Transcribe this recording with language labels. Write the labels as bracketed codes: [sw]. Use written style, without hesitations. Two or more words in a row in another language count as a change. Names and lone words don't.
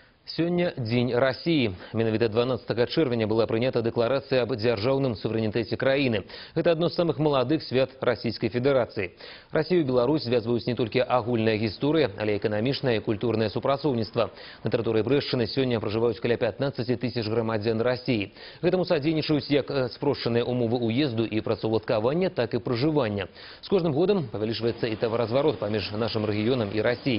[be] Сёння дзень России. Менавіта 12 чэрвеня была прынята дэкларацыя аб дзяржаўным суверэнітэце краіны. Гэта адно з самых маладых свят [ru] Российской Федерации. [be] Россию и Беларусь звязваюць не толькі агульная гісторыя, але эканамічнае і культурнае супрацоўніцтва. На тэрыторыі Брэшчыны сёння пражываюць каля 15 тысяч грамадзян России. Гэтаму садзейнічаюць як спрошчаныя умовы уезду і працаўладкавання, так і пражывання. З кожным годам павялічваецца і таваразварот паміж нашым рэгіёнам і Россией.